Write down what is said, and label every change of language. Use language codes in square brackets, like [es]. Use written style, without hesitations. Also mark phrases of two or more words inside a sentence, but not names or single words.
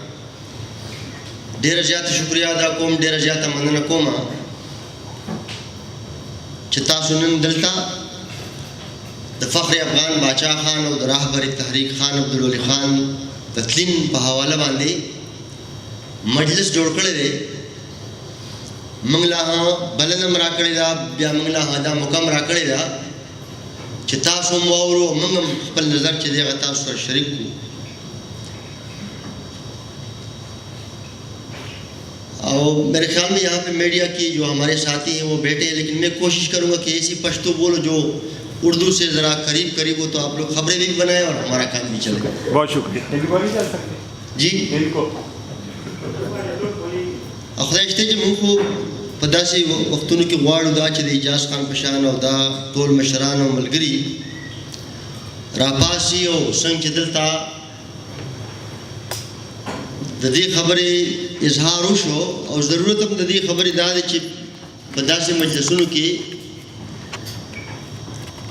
[ps] ډیره زیاته شکریه ادا کوم, ډیره زیاته مننه کوم چې تاسو نن دلته د فخر افغان باچا خان او د راهبر تحریک خان عبدالولی خان د تلین په حواله باندې مجلس جوړ کړی دی. موږ لا بلنه هم راکړې ده, بیا موږ لا دا موقع هم راکړې ده چې تاسو هم واورو, موږ هم خپل نظر چې دی هغه تاسو سره شریک کړو. [ur] اور میرے خیال میں یہاں پہ میڈیا کی جو ہمارے ساتھی ہیں وہ بیٹھے ہیں, لیکن میں کوشش کروں گا کہ ایسی پشتو بولو جو اردو سے ذرا قریب ہو, تو آپ لوگ خبریں بھی بنائیں اور ہمارا کام بھی چلے. بہت شکریہ جی. [ps] خدایشته چې موږ خو په داسې وختونو کې غواړو دا چې د اجاز خان په شان او دا ټول مشران او ملګري راپاسي او څنګه چې دلته د دې خبرې اظهار وشو, او ضرورت هم د دې خبرې دا دی چې په داسې مجلسونو کې